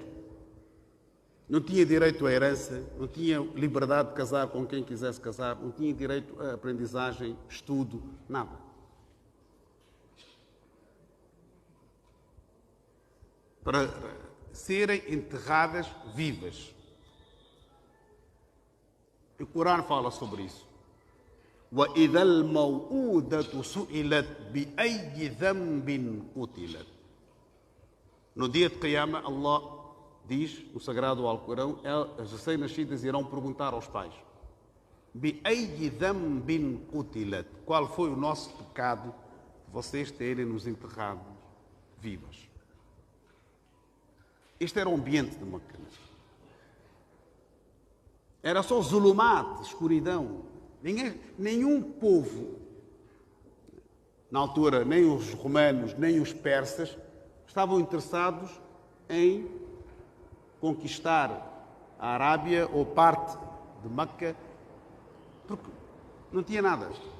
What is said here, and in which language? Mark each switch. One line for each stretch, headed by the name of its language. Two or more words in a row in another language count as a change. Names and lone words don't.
Portuguese: Não tinha direito à herança, não tinha liberdade de casar com quem quisesse casar, não tinha direito à aprendizagem, estudo, nada. Para serem enterradas vivas. O Corão fala sobre isso.
Arabic: وَإِذَا الْمَوْءُودَةُ سُئِلَتْ بِأَيِّ ذَنْبٍ قُتِلَتْ.
Portuguese: No dia de Qiyamah, Allah diz, no sagrado Alcorão, as recém-nascidas irão perguntar aos pais:
Arabic: بِأَيِّ ذَنْبٍ قُتِلَتْ.
Portuguese: Qual foi o nosso pecado de vocês terem nos enterrado vivas? Este era o ambiente de Meca. Era só zulumat, escuridão. Nenhum povo, na altura, nem os romanos, nem os persas, estavam interessados em conquistar a Arábia ou parte de Meca, porque não tinha nada.